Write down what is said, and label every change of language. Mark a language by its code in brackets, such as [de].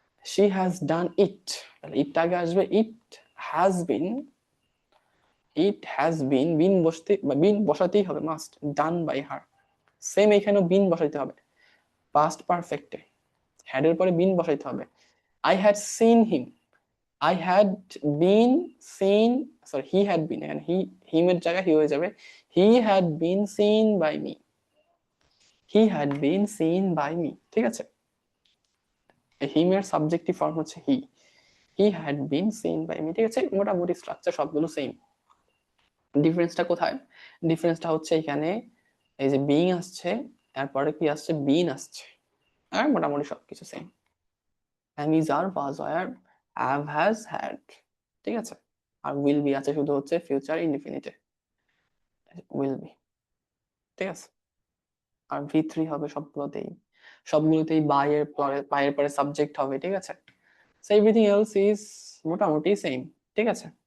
[en] she has done it, [bn] তাহলে ইট আগে আসবে, [en] it has been, it has been, [bn] বিন বসতে বা বিন বসাতেই হবে must, [en] done by her, [bn] same এখানেও বিন বসাইতে হবে, পাস্ট পারফেক্টে হ্যাড এর পরে বিন বসাইতে হবে। [en] I had seen him, I had been seen, sorry, he had been, and him [bn] এর জায়গায় [en] he [bn] হয়ে যাবে, [en] he had been seen by me, he had been seen by me, ঠিক আছে, him [bn] এর সাবজেক্টিভ ফর্ম হচ্ছে [en] he had been seen by me, [bn] ঠিক আছে, মোটামুটি স্ট্রাকচার সবগুলো সেম। ডিফারেন্সটা কোথায়, ডিফারেন্সটা হচ্ছে এখানে এই যে বিং আসছে, তারপরে কি আসছে, বিন আসছে, আর মোটামুটি সবকিছু same, [en] am is are was were have has had, [bn] ঠিক আছে, আর উইল বি আছে শুধু হচ্ছে ফিউচার ইনডিফিনিটে, উইল বি, ঠিক আছে, আর ভি3 হবে সবগুলোতেই, সবগুলোতেই বাই এর পরে সাবজেক্ট হবে, ঠিক আছে, [en] so everything else is [bn] মোটামুটি সেম, ঠিক আছে।